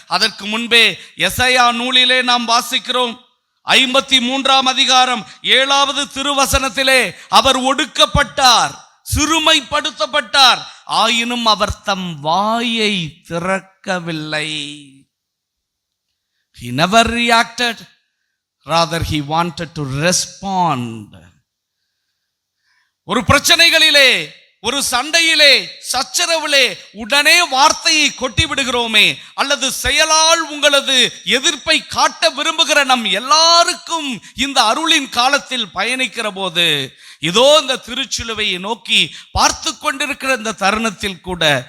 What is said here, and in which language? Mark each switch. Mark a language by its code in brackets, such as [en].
[ta] அதற்கு முன்பே எசையா நூலிலே நாம் வாசிக்கிறோம், 53ஆம் அதிகாரம் 7வது திருவசனத்திலே அவர் ஒடுக்கப்பட்டார், சிறுமைப்படுத்தப்பட்டார், ஆயினும் அவர் தம் வாயை திறக்கவில்லை. [en] He never reacted, rather he wanted to respond. [ta] ஒரு பிரச்சனைகளிலே, ஒரு சண்டையிலே, சச்சரவிலே உடனே வார்த்தையை கொட்டி விடுகிறோமே, அல்லது செயலால் உங்களது எதிர்ப்பை காட்ட விரும்புகிற நம் எல்லாருக்கும் இந்த அருளின் காலத்தில் பயணிக்கிற போது, இதோ இந்த திருச்சிலுவையை நோக்கி பார்த்து கொண்டிருக்கிற இந்த தருணத்தில் கூட